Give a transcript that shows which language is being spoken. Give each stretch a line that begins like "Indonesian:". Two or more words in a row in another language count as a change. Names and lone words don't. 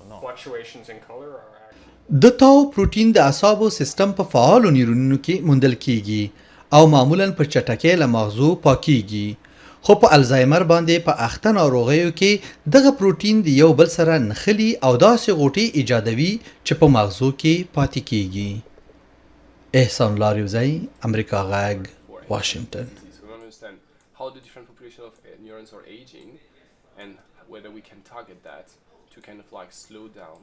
Pashto: د تاو پروتین د اعصابو سیستم په فعالو نیورونونو کې موندل کیږي او معمولا په چټکۍ له مغزو پاکیږي خو په الزایمر باندې په اخته ناروغیو کې دغه پروتین د یو بل سره نښلي او داسې غوټې ایجادوي چې په مغزو کې پاتې کیږي. احسان لاریوزی، امریکا غږ، واشنگتن.
English: How the different population of neurons are aging and whether we can target that to kind of like slow down